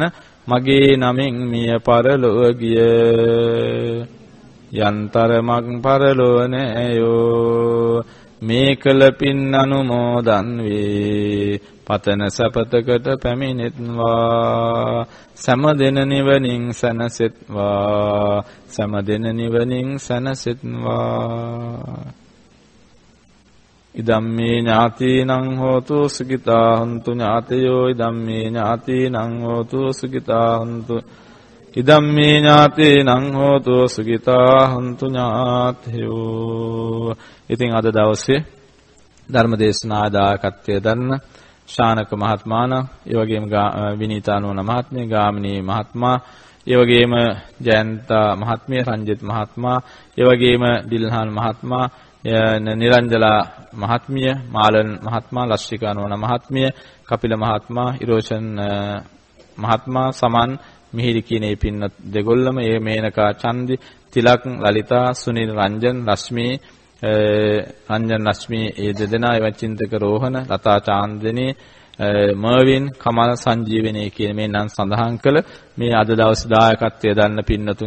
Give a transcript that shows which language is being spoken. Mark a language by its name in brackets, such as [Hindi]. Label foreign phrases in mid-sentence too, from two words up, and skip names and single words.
[Sinhala] මගේ නමෙන් මිය පරලොව ගිය යන්තරමක් පරලොව නෑයෝ මේ කළ පින් අනුමෝදන් වේ පතන සපතකට පැමිණෙත්වා සමදෙන නිවනින් සැනසෙත්වා සමදෙන නිවනින් සැනසෙත්වා. [Pali] ඉදම්මේ ඥාතීනං හෝතු සුඛිතා හොන්තු ඥාතයෝ ඉදම්මේ ඥාතීනං හෝතු සුඛිතා හොන්තු ඉදම්මේ ඥාතීනං හෝතු සුඛිතා හොන්තු ඥාතයෝ. [Sinhala] ඉතින් අද දවසේ ධර්ම දේශනා දායකත්වය දන්න ශානක මහත්මයාණන්, ඒ වගේම විනීතානෝන මහත්මිය, ගාමිණී මහත්මයා, ඒ වගේම ජයන්තා මහත්මිය, රංජිත් මහත්මයා, ඒ වගේම දිල්හාන් මහත්මයා, නිරංජලා මහත්මිය, මාලන් මහත්මයා, ලශ්‍රිකානෝන මහත්මිය, කපිල මහත්මයා, ඉරෝෂන් මහත්මයා, සමන් මිහිරි කියන මේ පින්නත් දෙගොල්ලම, ඒ මේනකා චන්දි, තිලක්, ලලිතා, සුනිල්, රංජන්, ලක්ෂ්මී, රංජන් ලක්ෂ්මී, ඒ දෙදෙනා, ඒ චින්තක රෝහණ, ලතා චාන්දනී, මර්වින්, කමල්, සංජීවනී කියන මේ නම් සඳහන් කළ මේ අද දවසේ දායකත්වයේ දන්න පින්නතුන්.